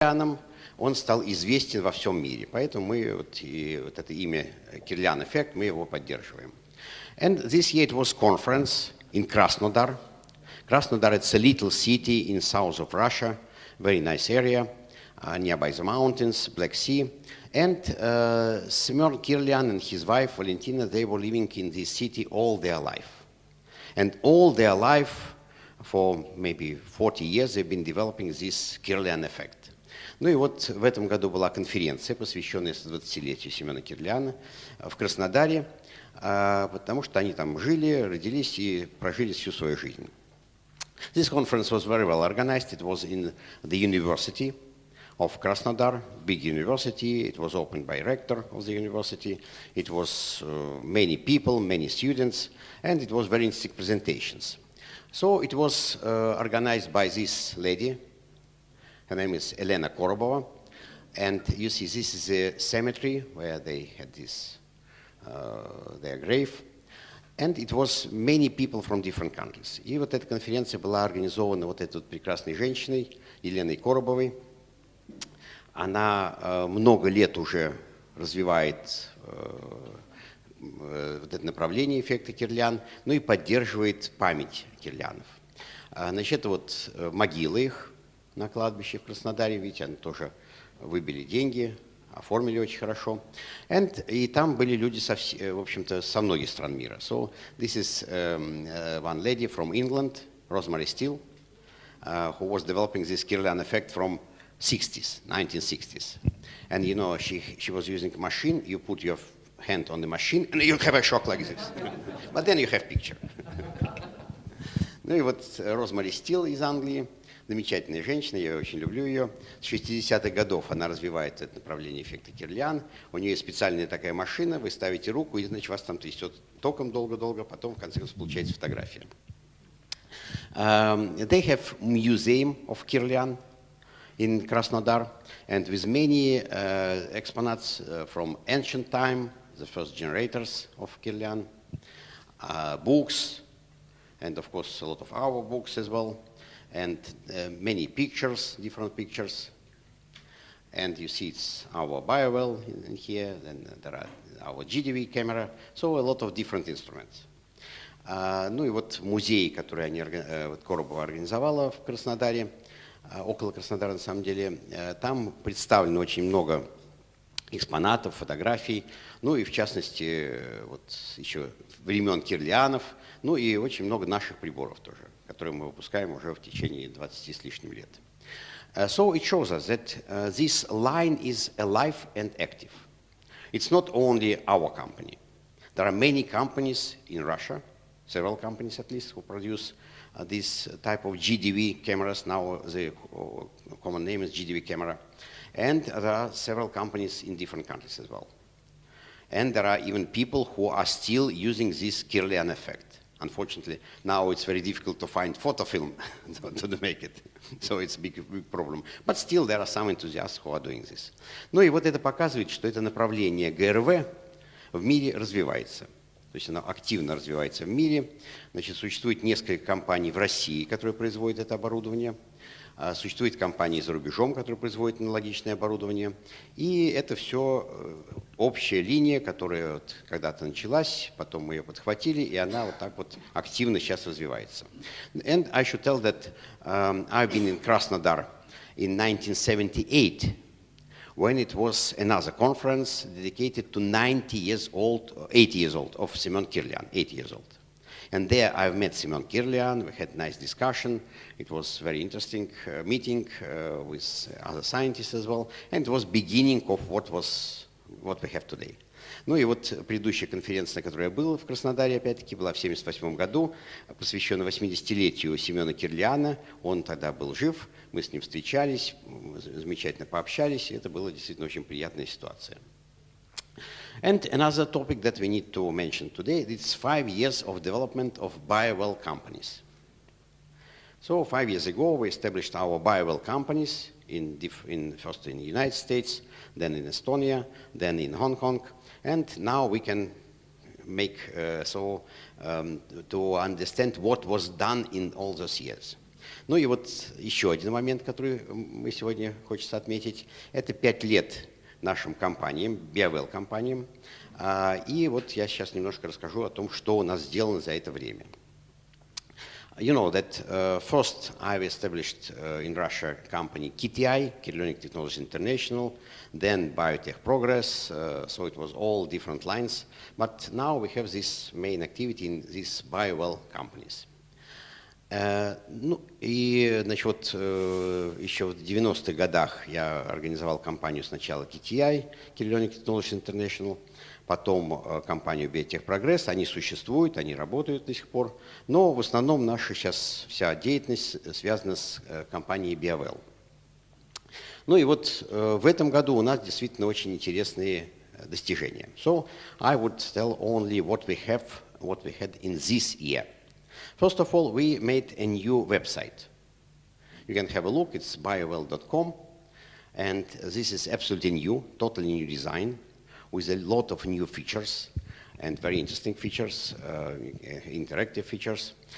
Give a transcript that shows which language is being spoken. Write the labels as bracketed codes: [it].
[ru] Кирлианом, он стал известен во всем мире. Поэтому мы вот это имя Кирлиан эффект, мы его поддерживаем. [en] And this year it was conference in Krasnodar. Krasnodar, it's a little city in south of Russia, very nice area, nearby the mountains, Black Sea. And Semyon Kirlian and his wife Valentina, they were living in this city all their life. And all their life, for maybe 40 years, they've been developing this Kirlian effect. [ru] Ну и вот в этом году была конференция, посвященная 120-летию Семена Кирлиана в Краснодаре, потому что они там жили, родились и прожили всю свою жизнь. [en] This conference was very well organized. It was in the University of Krasnodar, big university. It was opened by rector of the university. It was many people, many students, and it was very interesting presentations. So it was organized by this lady. Her name is Elena Korobova, and you see this is a cemetery where they had this, their grave, and it was many people from different countries. [ru] И вот эта конференция была организована вот этой вот прекрасной женщиной, Еленой Коробовой. Она много лет уже развивает вот это направление эффекта Кирлиан, ну и поддерживает память Кирлианов. Значит, это вот могилы их на кладбище в Краснодаре, видите, они тоже выбили деньги, оформили очень хорошо. И там были люди, в общем-то, со многих стран мира. [en] So this is one lady from England, Rosemary Steele, who was developing this Kirlian effect from 1960s. And you know, she was using a machine, you put your hand on the machine, and you have a shock like this. But then you have picture. [ru] Ну и вот Розмари Стил из Англии, замечательная женщина, я очень люблю ее. С 60-х годов она развивает это направление эффекта Кирлиан. У нее специальная такая машина, вы ставите руку, и значит вас там трясет током долго-долго, потом в конце концов получается фотография. [en] They have museum of Kirlian in Krasnodar, and with many exponats from ancient time, the first generators of Kirlian, books, and of course a lot of our books as well, and many pictures, different pictures. And you see it's our Bowell in here, then there are our GDV camera, so a lot of different instruments. Ну и вот музей, который Коробова организовала в Краснодаре, около Краснодара на самом деле, там представлено очень много экспонатов, фотографий, ну и в частности вот еще времен Кирлианов, ну и очень много наших приборов тоже, которые мы выпускаем уже в течение 20 с лишним лет. So it shows us that this line is alive and active. It's not only our company. There are many companies in Russia, several companies at least, who produce this type of GDV cameras. Now the common name is GDV camera. And there are several companies in different countries as well. And there are even people who are still using this Kirlian effect. Unfortunately, now it's very difficult to find photo film to make it. So it's a big problem. But still there are some enthusiasts who are doing this. [ru] Ну и вот это показывает, что это направление ГРВ в мире развивается. То есть оно активно развивается в мире. Значит, существует несколько компаний в России, которые производят это оборудование. Существуют компании за рубежом, которые производят аналогичное оборудование. И это все общая линия, которая вот когда-то началась, потом мы ее подхватили, и она вот так вот активно сейчас развивается. [en] And I should tell that I've been in Krasnodar in 1978, when it was another conference dedicated to 80 years old of Semyon Kirlian, 80 years old. And there I've met Semyon Kirlian, we had a nice discussion. It was a very interesting meeting with other scientists as well. And it was beginning of what we have today. [ru] Ну и вот предыдущая конференция, на которой я был в Краснодаре, опять-таки, была в 1978 году, посвящена 80-летию Семена Кирлиана. Он тогда был жив, мы с ним встречались, замечательно пообщались, и это была действительно очень приятная ситуация. [en] And another topic that we need to mention today, it's 5 years of development of Bowell companies. So 5 years ago, we established our Bowell companies first in the United States, then in Estonia, then in Hong Kong, and now we can make to understand what was done in all those years. [ru] Ну и вот еще один момент, который мы сегодня хочется отметить, это 5 лет нашим компаниям, Bowell компаниям. И вот я сейчас немножко расскажу о том, что у нас сделано за это время. [en] You know that first I've established in Russia a company KTI, Kyrionic Technology International, then Biotech Progress, so it was all different lines. But now we have this main activity in these Bowell companies. [ru] Ну и, значит, вот еще в 90-х годах я организовал компанию сначала KTI, Kyrionic Technology International, потом компанию Biotech Progress. Они существуют, они работают до сих пор, но в основном наша сейчас вся деятельность связана с компанией Bowell. Ну и вот в этом году у нас действительно очень интересные достижения. [en] So I would tell only what we had in this year. First of all, we made a new website. You can have a look, it's biowell.com, and this is absolutely new, totally new design, with a lot of new features, and very interesting features, interactive features.